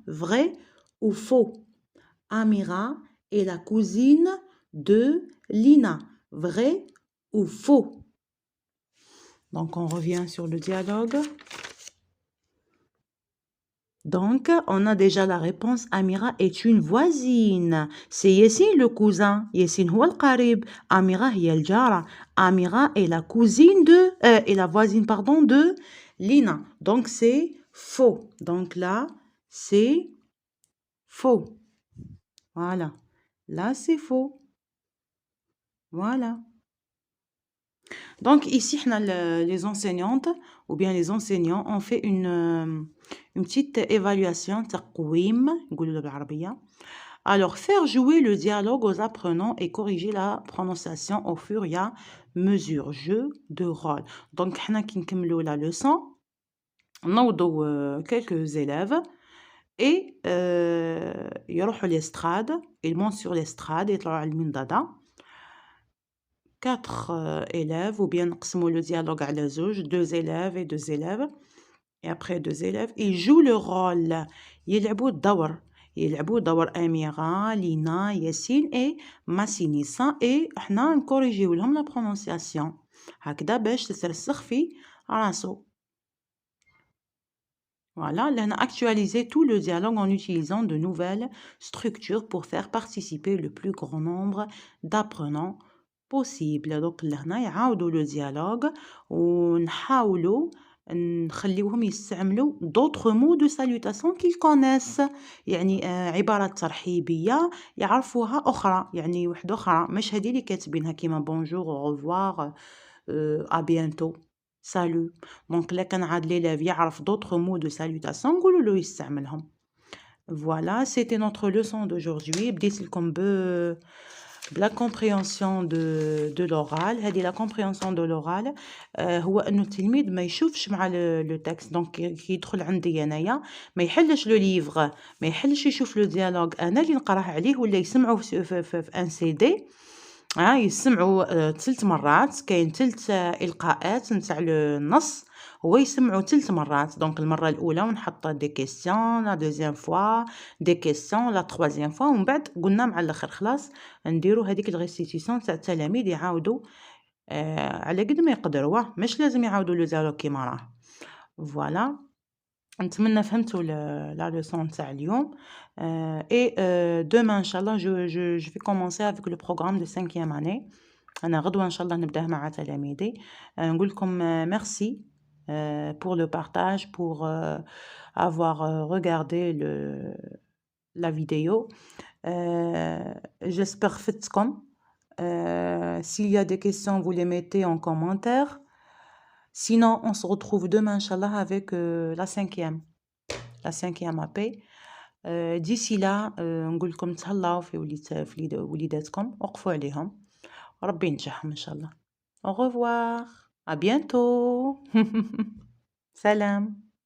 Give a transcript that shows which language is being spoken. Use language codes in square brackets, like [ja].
[fr] Vrai ou faux? Amira est la cousine de Lina. Vrai ou faux? Donc, on revient sur le dialogue. Donc, on a déjà la réponse. Amira est une voisine. C'est Yassine le cousin. [ar] Yassine هو القريب. Amira هي الجارة. [fr] Amira est la cousine de... est la voisine, pardon, de Lina. Donc, c'est faux. Donc là, c'est faux. Voilà. Là, c'est faux. Voilà. Donc ici, les enseignantes ou bien les enseignants ont fait une petite évaluation, [ar] تقويم نقولوا بالعربية. [fr] Alors, faire jouer le dialogue aux apprenants et corriger la prononciation au fur et à mesure. Jeu de rôle. Donc, [ar] حنا كي نكملوا [fr] la leçon, [ar] نوضوا [fr] quelques élèves et [ar] يروحوا [fr] l'estrade, ils montent sur l'estrade, [ar] يطلعوا على المنضدة. [fr] 4 élèves, ou bien [ar] نقسموا [fr] le dialogue [ar] على زوج, [fr] 2 élèves et 2 élèves. Et après 2 élèves, ils jouent le rôle. [ar] يلعبوا دور أميرة, لينا, ياسين et ماسينيسا. Et احنا نكوريجيو لهم [fr] la prononciation. [ar] هكذا باش تترسخ في راسو. [fr] Voilà, on a actualisé tout le dialogue en utilisant de nouvelles structures pour faire participer le plus grand nombre d'apprenants possible. Donc [ar] لهنا يعاودوا [fr] le dialogue [ar] ونحاولوا نخليوهم يستعملوا [fr] d'autres mots de salutation qu'ils connaissent. [ar] يعني عبارات ترحيبية يعرفوها أخرى، يعني وحدة أخرى مش هذه اللي كاتبينها كيما [fr] bonjour, au revoir, à bientôt, salut. Donc là [ar] كان عاد [fr] l'élève يعرف d'autres mots de salutation [ar] نقولوا له يستعملهم. [fr] Voilà, c'était notre leçon d'aujourd'hui. [ar] بديت لكم [fr] la compréhension de l'oral. [ar] هذه [fr] la compréhension de l'oral [ar] هو انه التلميذ ما يشوفش مع لو تكست. دونك كي يدخل عندي انايا ما يحلش لو ليفغ، ما يحلش يشوف لو ديالوج انا اللي نقراه عليه ولا يسمعه في ان سي دي. يسمعوا 3 مرات، كاين 3 القاءات نتاع النص هو يسمعوا 3 مرات. دونك المره الاولى ونحط دي كيسيون، لا دوزيام فوا دي كيسيون، لا تروازيام فوا، ومن بعد قلنا مع الاخر خلاص نديروا هذيك الريسيتيسيون تاع التلاميذ يعاودوا على قد ما يقدروا، مش لازم يعاودوا لو زالو كيما راه. فوالا، نتمنى فهمتوا [fr] la leçon [ar] تاع اليوم. [fr] et demain inchallah je vais commencer avec le programme de 5e année. [ar] أنا غدوة إن شاء الله نبداه مع تلاميذي. نقول لكم [fr] merci pour le partage, pour avoir regardé la vidéo. J'espère [ar] فدتكم. [fr] S'il y a des questions, vous les mettez en commentaire. Sinon, on se retrouve demain, Inch'Allah, avec la 5e AP. D'ici là, [ar] نقول لكم تهلاو في وليداتكم، وقفوا عليهم، ربي ينجحهم إن شاء الله. [fr] Au revoir, à bientôt. [ar] Salam.